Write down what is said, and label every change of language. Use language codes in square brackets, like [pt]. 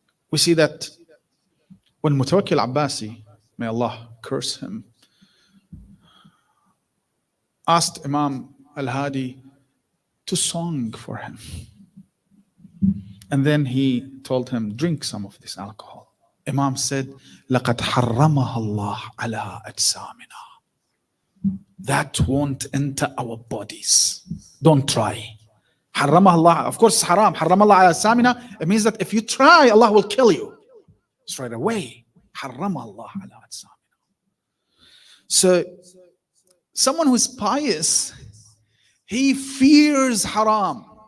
[en] We see that when Mutawakkil Abbasi, may Allah curse him, asked Imam al-Hadi to song for him. And then he told him, drink some of this alcohol. Imam said, [ar] لَقَدْ حَرَّمَهَا اللَّهُ عَلَىٰ أَجْسَامِنَا. [en] That won't enter our bodies. Don't try. [ar] حَرَّمَهَا اللَّهُ. [en] Of course it's haram. [ar] حَرَّمَ اللَّهُ عَلَىٰ أَجْسَامِنَا. [en] It means that if you try, Allah will kill you straight away. [ar] حَرَّمَهَا اللَّهُ عَلَىٰ أَجْسَامِنَا. [en] So someone who's pious, he fears haram.